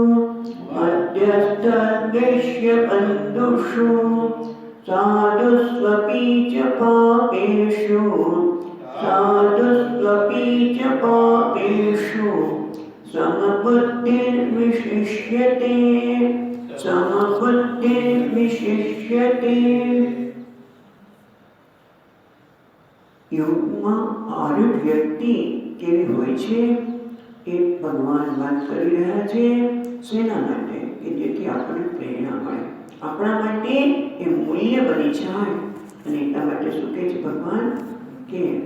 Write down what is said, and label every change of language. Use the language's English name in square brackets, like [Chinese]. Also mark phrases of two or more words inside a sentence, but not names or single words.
[Sanskrit] मध्यस्थद्वेष्यबन्धुषु साधुष्वपि च पापेषु साधुष्वपि च पापेषु समबुद्धिर्विशिष्यते समबुद्धिर्विशिष्यते। [Gujarati] યોગમાં આરૂઢ વ્યક્તિ કેવી હોય છે એ ભગવાન વાત કરી રહ્યા છે શેના માટે કે જેથી આપણને પ્રેરણા મળે આપણા માટે એ મૂલ્ય બની જાય અને એટલા માટે શું કહે છે ભગવાન કે